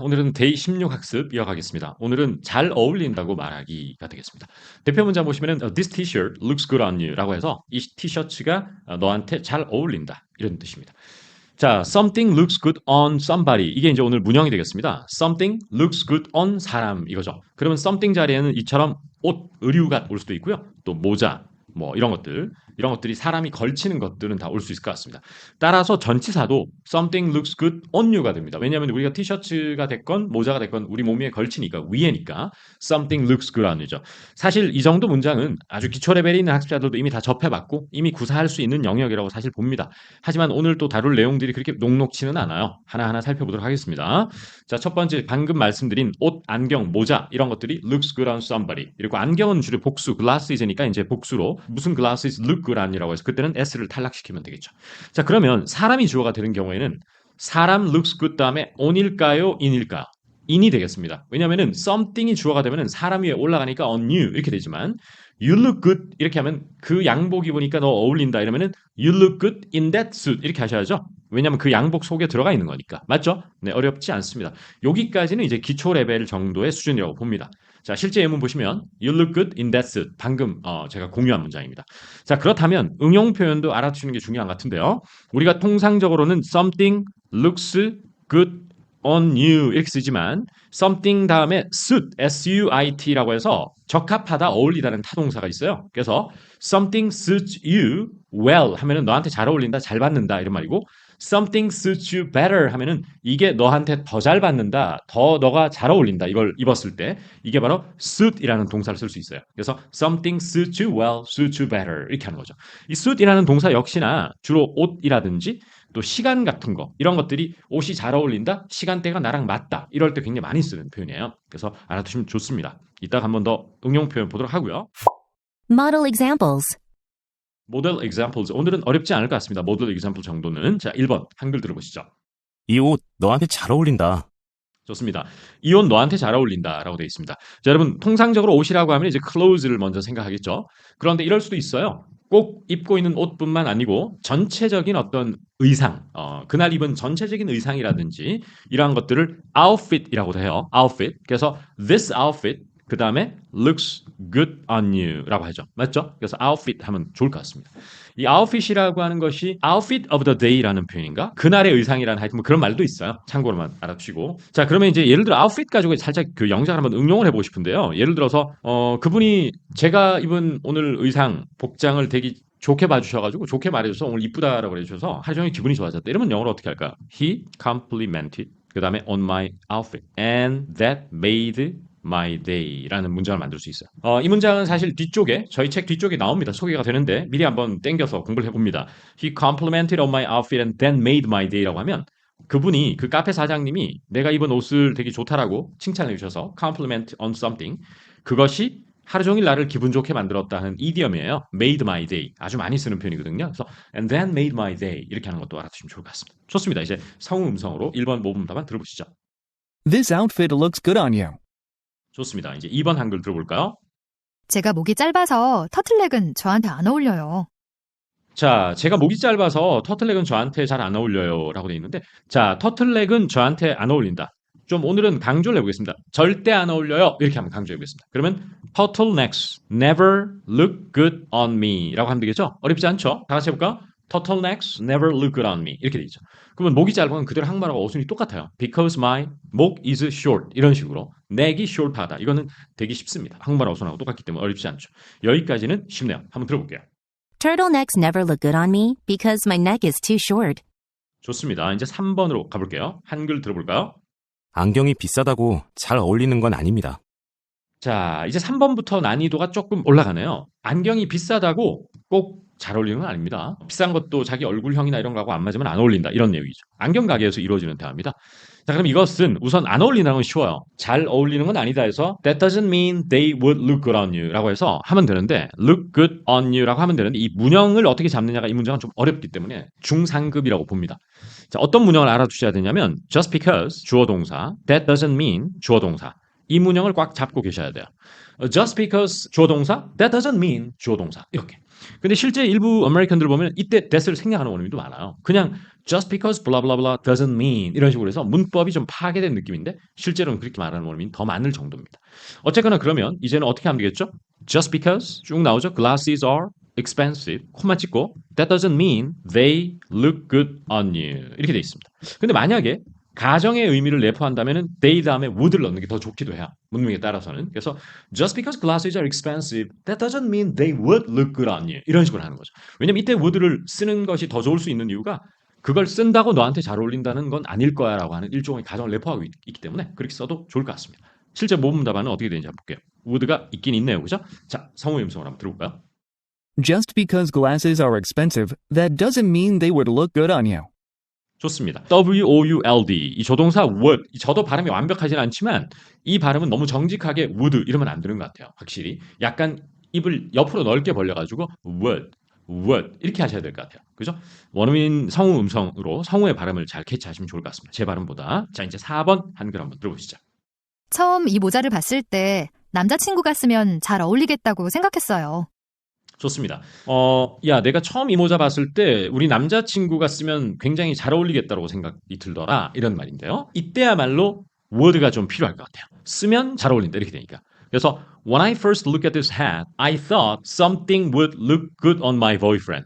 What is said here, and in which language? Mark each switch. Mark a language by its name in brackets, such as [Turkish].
[Korean] 오늘은 데이 16 학습 이어가겠습니다. 오늘은 잘 어울린다고 말하기가 되겠습니다. 대표 문장 보시면은 [English] This t-shirt looks good on you [Korean] 라고 해서 이 티셔츠가 너한테 잘 어울린다 이런 뜻입니다. [English] 자, something looks good on somebody. [Korean] 이게 이제 오늘 문형이 되겠습니다. [English] something looks good on [Korean] 사람 이거죠. 그러면 something 자리에는 이처럼 옷, 의류가 올 수도 있고요. 또 모자, 뭐 이런 것들이 사람이 걸치는 것들은 다 올 수 있을 것 같습니다. 따라서 전치사도 [English] something looks good on you [Korean] 가 됩니다. 왜냐하면 우리가 티셔츠가 됐건 모자가 됐건 우리 몸 위에 걸치니까 위에니까 [English] something looks good on you [Korean] 죠. 사실 이 정도 문장은 아주 기초 레벨에 있는 학습자들도 이미 다 접해봤고 이미 구사할 수 있는 영역이라고 사실 봅니다. 하지만 오늘 또 다룰 내용들이 그렇게 녹록치는 않아요. 하나하나 살펴보도록 하겠습니다. 자, 첫 번째 방금 말씀드린 옷, 안경, 모자 이런 것들이 looks good on somebody. 그리고 안경은 주로 복수, glasses니까 이제 복수로 무슨 [English] glasses look good on you [Korean] 라고 해서 그때는 s를 탈락시키면 되겠죠. 자, 그러면 사람이 주어가 되는 경우에는 사람 looks good 다음에 on일까요? in일까요? in이 되겠습니다. 왜냐하면 something이 주어가 되면 사람 위에 올라가니까 on you 이렇게 되지만 you look good 이렇게 하면 그 양복 입으니까 너 어울린다 이러면은 [English] you look good in that suit [Korean] 이렇게 하셔야죠. 왜냐하면 그 양복 속에 들어가 있는 거니까. 맞죠? 네, 어렵지 않습니다. 여기까지는 이제 기초 레벨 정도의 수준이라고 봅니다. [English] 자, [Korean] 실제 예문 보시면 [English] you look good in that suit. [Korean] 방금 제가 공유한 문장입니다. 자, 그렇다면 응용 표현도 알아두시는 게 중요한 것 같은데요. 우리가 통상적으로는 something looks good on you 이렇게 쓰지만 something 다음에 suit, S-U-I-T라고 해서 적합하다, 어울리다는 타동사가 있어요. 그래서 [English] something suits you well [Korean] 하면은 너한테 잘 어울린다, 잘 받는다 이런 말이고 [English] something suits you better [Korean] 하면은 이게 너한테 더 잘 받는다, 더 너가 잘 어울린다 이걸 입었을 때 이게 바로 suit이라는 동사를 쓸 수 있어요. [English] 그래서 something suits you well, suits you better [Korean] 이렇게 하는 거죠. 이 suit이라는 동사 역시나 주로 옷이라든지 또 시간 같은 거 이런 것들이 옷이 잘 어울린다, 시간대가 나랑 맞다 이럴 때 굉장히 많이 쓰는 표현이에요. 그래서 알아두시면 좋습니다. 이따가 한 번 더 응용 표현 보도록 하고요. [English] Model examples. [Korean] 모델 examples 오늘은 어렵지 않을 것 같습니다. 모델 example 정도는 자 1번 한글 들어보시죠. 이 옷 너한테 잘 어울린다. 좋습니다. 이 옷 너한테 잘 어울린다라고 되어 있습니다. 자, 여러분 통상적으로 옷이라고 하면 이제 clothes를 먼저 생각하겠죠. 그런데 이럴 수도 있어요. 꼭 입고 있는 옷뿐만 아니고 전체적인 어떤 의상, 그날 입은 전체적인 의상이라든지 이러한 것들을 outfit이라고 해요. outfit. [English] 그래서 this outfit [Korean] 그 다음에 [English] looks good on you라고 하죠. [Korean] 맞죠? 그래서 outfit 하면 좋을 것 같습니다. 이 outfit이라고 하는 것이 outfit of the day라는 표현인가? 그날의 의상이라는 하여튼 뭐 그런 말도 있어요. 참고로만 알아두시고. 자, 그러면 이제 예를 들어 outfit 가지고 살짝 그 영작을 한번 응용을 해보고 싶은데요. 예를 들어서 그분이 제가 입은 오늘 의상, 복장을 되게 좋게 봐주셔가지고 좋게 말해줘서 오늘 이쁘다라고 해주셔서 하루 종일 기분이 좋아졌다. 이러면 영어로 어떻게 할까요? [English] He complimented [Korean] 그 다음에 [English] on my outfit and that made my day라는 문장을 만들 수 있어요. [Korean] 이 문장은 사실 뒤쪽에 저희 책 뒤쪽에 나옵니다. 소개가 되는데 미리 한번 땡겨서 공부를 해봅니다. [English] He complimented on my outfit and then made my day [Korean] 라고 하면 그분이 그 카페 사장님이 내가 입은 옷을 되게 좋다라고 칭찬해 주셔서 compliment on something 그것이 하루 종일 나를 기분 좋게 만들었다 하는 이디엄이에요. made my day 아주 많이 쓰는 표현이거든요. 그래서 [English] and then made my day [Korean] 이렇게 하는 것도 알아두시면 좋을 것 같습니다. 좋습니다. 이제 성우 음성으로 1번 모범 답안 들어보시죠. [English] This outfit looks good on you. [Korean] 좋습니다. 이제 2번 한글 들어볼까요? 제가 목이 짧아서 터틀넥은 저한테 안 어울려요. 자, 제가 목이 짧아서 터틀넥은 저한테 잘 안 어울려요 라고 되어 있는데 자, 터틀넥은 저한테 안 어울린다. 좀 오늘은 강조를 해보겠습니다. 절대 안 어울려요. 이렇게 한번 강조해보겠습니다. [English] 그러면 turtlenecks never look good on me [Korean] 라고 하면 되겠죠? 어렵지 않죠? 다 같이 해볼까요? [English] turtlenecks never look good on me [Korean] 이렇게 되어 있죠. 그러면 목이 짧으면 그대로 한국말하고 어순이 똑같아요. [English] Because my 목 is short [Korean] 이런 식으로 [English] neck이 short하다. [Korean] 이거는 되게 쉽습니다. 한국말 어순하고 똑같기 때문에 어렵지 않죠. 여기까지는 쉽네요. 한번 들어볼게요. [English] Turtlenecks never look good on me because my neck is too short. [Korean] 좋습니다. 이제 3번으로 가볼게요. 한글 들어볼까요? 안경이 비싸다고 잘 어울리는 건 아닙니다. 자, 이제 3번부터 난이도가 조금 올라가네요. 안경이 비싸다고 꼭 잘 어울리는 건 아닙니다. 비싼 것도 자기 얼굴형이나 이런 거하고 안 맞으면 안 어울린다. 이런 내용이죠. 안경 가게에서 이루어지는 대화입니다. 자, 그럼 이것은 우선 안 어울리는 건 쉬워요. 잘 어울리는 건 아니다 해서 [English] That doesn't mean they would look good on you [Korean] 라고 해서 하면 되는데 look good on you 라고 하면 되는데 이 문형을 어떻게 잡느냐가 이 문장은 좀 어렵기 때문에 중상급이라고 봅니다. 자, 어떤 문형을 알아두셔야 되냐면 just because 주어 동사 that doesn't mean 주어 동사 이 문형을 꽉 잡고 계셔야 돼요. Just because 주어 동사 that doesn't mean 주어 동사 이렇게 근데 실제 일부 아메리칸들 보면 이때 that을 생략하는 원어민도 많아요. 그냥 [English] just because blah blah blah doesn't mean [Korean] 이런 식으로 해서 문법이 좀 파괴된 느낌인데 실제로는 그렇게 말하는 원어민이 더 많을 정도입니다. 어쨌거나 그러면 이제는 어떻게 하면 되겠죠? Just because 쭉 나오죠. [English] Glasses are expensive. [Korean] 콤마 찍고 [English] that doesn't mean they look good on you. [Korean] 이렇게 돼 있습니다. 근데 만약에 가정의 의미를 내포한다면은 they 다음에 would를 넣는 게 더 좋기도 해요. 문맥에 따라서는. [English] 그래서 just because glasses are expensive, that doesn't mean they would look good on you. [Korean] 이런 식으로 하는 거죠. 왜냐면 이때 would를 쓰는 것이 더 좋을 수 있는 이유가 그걸 쓴다고 너한테 잘 어울린다는 건 아닐 거야라고 하는 일종의 가정을 내포하고 있기 때문에 그렇게 써도 좋을 것 같습니다. 실제 모범 답안은 어떻게 되는지 한번 볼게요. would가 있긴 있네요. 그죠? 자, 성우 음성을 한번 들어볼까요? [English] Just because glasses are expensive, that doesn't mean they would look good on you. [Korean] 좋습니다. would 이 조동사 would 저도 발음이 완벽하진 않지만 이 발음은 너무 정직하게 would 이러면 안 되는 것 같아요. 확실히 약간 입을 옆으로 넓게 벌려가지고 would 이렇게 하셔야 될 것 같아요. 그죠? 원어민 성우 음성으로 성우의 발음을 잘 캐치하시면 좋을 것 같습니다. 제 발음보다. 자, 이제 4번 한글 한번 들어보시죠. 처음 이 모자를 봤을 때 남자친구가 쓰면 잘 어울리겠다고 생각했어요. 좋습니다. 야, 내가 처음 이 모자 봤을 때 우리 남자친구가 쓰면 굉장히 잘 어울리겠다고 생각이 들더라. 이런 말인데요. 이때야말로 word가 좀 필요할 것 같아요. 쓰면 잘 어울린다. 이렇게 되니까. [English] 그래서 when I first looked at this hat, I thought something would look good on my boyfriend.